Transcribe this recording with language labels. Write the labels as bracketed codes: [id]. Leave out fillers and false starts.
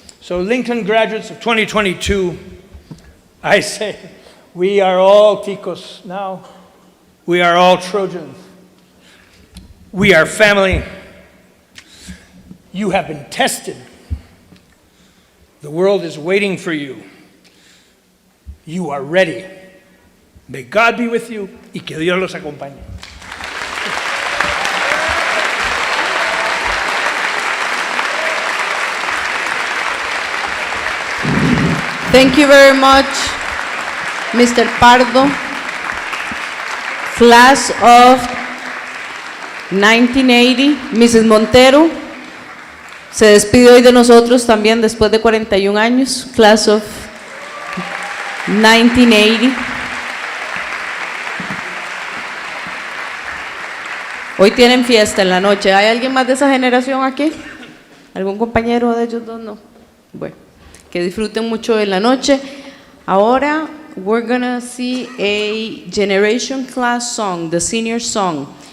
[en] So Lincoln graduates of 2022, I say, we are all Ticos now. We are all Trojans. We are family. You have been tested. The world is waiting for you. You are ready. May God be with you [es] y que Dios los acompañe. [en] Thank you very much, Mr. Pardo. Class of 1980, Mrs. [es] Montero se despide hoy de nosotros también después de 41 años. [en] Class of 1980. [es] Hoy tienen fiesta en la noche. ¿Hay alguien más de esa generación aquí? ¿Algún compañero de ellos dos? No. Bueno, que disfruten mucho de la noche. [en] Ahora, we're gonna see a generation class song, the senior song.